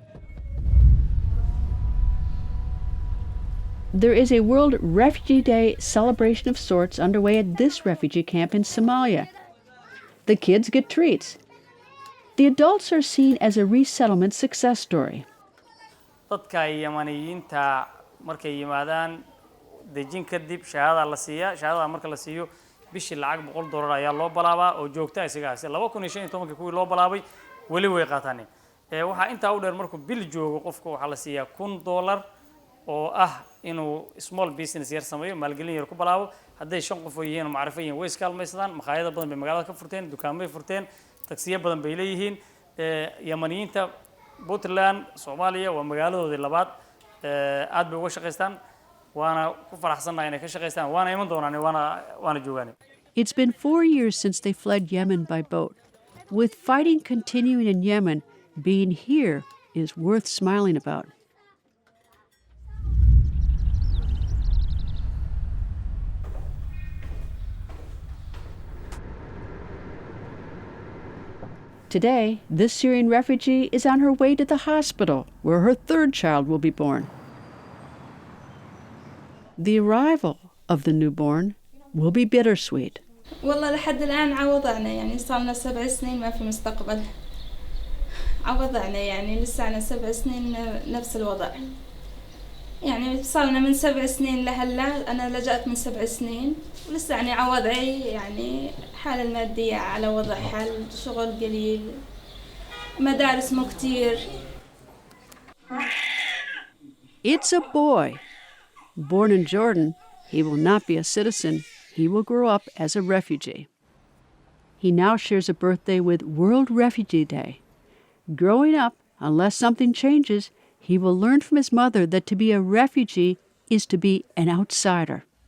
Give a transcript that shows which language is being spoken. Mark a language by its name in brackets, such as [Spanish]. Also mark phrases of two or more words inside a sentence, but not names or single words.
[English] There is a World Refugee Day celebration of sorts underway at this refugee camp in Somalia. The kids get treats. The adults are seen as a resettlement success story. [Somali] dadka Yamaniyiinta markay yimaadaan dejin kadib shahaada la siiyaa shahaada marka la siiyo bishii lacag $100 ayaa loo balaabaa oo joogta isigaasi 2015 kuwii loo balaabay wali way qaataan waxa inta u dheer markuu bil joogo qofku waxa la siiyaa $1,000 oo ah inuu [English] small business [Somali] yar sameeyo maalgelin yar ku balaabo hadday 5 qof oo yihiin macrifo yihiin way iskaalmaysadaan maqaayado badan bay magaalada ka furteen dukaamay furteen taksiye badan bay leeyihiin Yamaniyiinta Puntland Soomaaliya waa magaaladoodii labaad aad bay uga shaqeystaan waana ku faraxsanahay inay ka shaqeystaan waana iman doonaan waana joogaan. [English] It's been 4 years since they fled Yemen by boat. With fighting continuing in Yemen, being here is worth smiling about. Today, this Syrian refugee is on her way to the hospital, where her third child will be born. The arrival of the newborn will be bittersweet. [Arabic] والله لحد الآن عوضعنا يعني صارنا 7 سنين ما في مستقبل عوضعنا يعني لسه 7 سنين نفس الوضع يعني صارنا من 7 سنين لهلا أنا لجأت من 7 سنين ولسه يعني عوضعي يعني حال المادية على وضع حال شغل قليل مدارس مو كتير. [English] It's a boy. Born in Jordan, he will not be a citizen. He will grow up as a refugee. He now shares a birthday with World Refugee Day. Growing up, unless something changes, he will learn from his mother that to be a refugee is to be an outsider.